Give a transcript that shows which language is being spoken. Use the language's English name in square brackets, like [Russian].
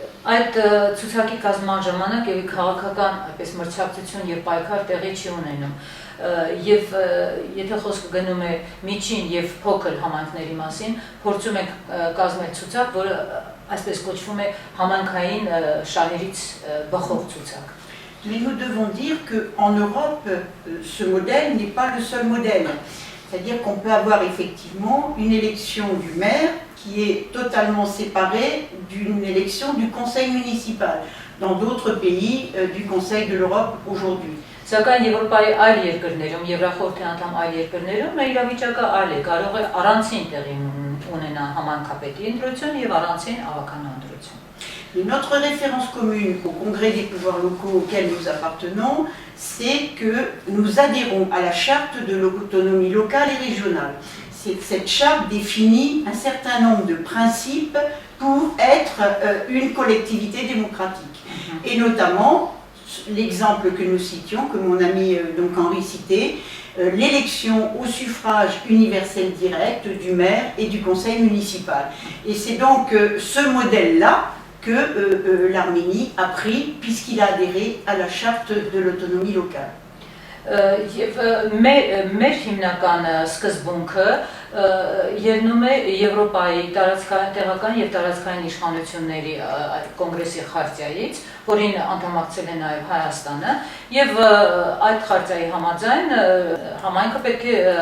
[Armenian] Այդ ցուցակի կազմման ժամանակ եւ քաղաքական այսպես մրցակցություն եւ պայքար տեղի չի ունենում եւ եթե խոսքը գնում է միջին եւ փոքր համայնքների մասին փորձում ենք կազմել ցուցակ, որը այսպես կոչվում է համայնքային շահերից բխող ցուցակ։ [French] Mais nous devons dire qu'en Europe, ce modèle n'est pas le seul modèle. C'est-à-dire qu'on peut avoir effectivement une élection du maire qui est totalement séparée d'une élection du conseil municipal, dans d'autres pays du Conseil de l'Europe aujourd'hui. [Armenian] Սակայն Եվրոպայի այլ երկրներում, Եվրախորհրդի անդամ այլ երկրներում իրավիճակը այլ է, կարող է առանցին տեղի ունենա համայնքապետի ընտրություն եւ առանցին ավականու ընտրություն։ [French] Et notre référence commune au Congrès des pouvoirs locaux auquel nous appartenons, c'est que nous adhérons à la charte de l'autonomie locale et régionale. Cette charte définit un certain nombre de principes pour être une collectivité démocratique. Et notamment, l'exemple que nous citions, que mon ami donc Henri citait, l'élection au suffrage universel direct du maire et du conseil municipal. Et c'est donc ce modèle-là que l'Arménie a pris puisqu'il a adhéré à la charte de l'autonomie locale. [Armenian] Մեր հիմնական սկզբունքը ելնում է Եվրոպայի տեղական եւ տարածքային իշխանությունների կոնգրեսի խարտիայից, որին անդամակցել է նաեւ Հայաստանը, եւ այդ խարտիայի համաձայն համայնքը պետք է